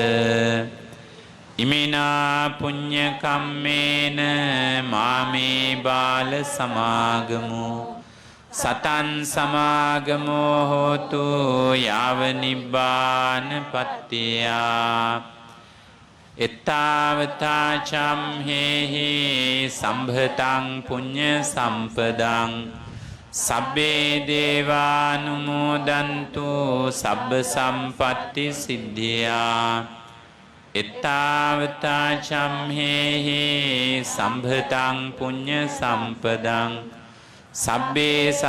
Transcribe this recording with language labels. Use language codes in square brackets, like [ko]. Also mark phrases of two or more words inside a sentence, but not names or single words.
[pi] ඉමිනා පුඤ්ඤ කම්මේන මාමේ බාල සමාගමු සතන් සමාගමෝ හෝතු යාව නිබ්බාන පත්තියා එත්තාවතා චම්හෙහි සම්භතං පුඤ්ඤ සම්පදං සබ්බේ දේවානුමෝදන්තු සබ්බ සම්පත්ති සිද්ධියා එත්තාවතා චම්හෙහි සම්භතං පුඤ්ඤ සම්පදං සබ්බේ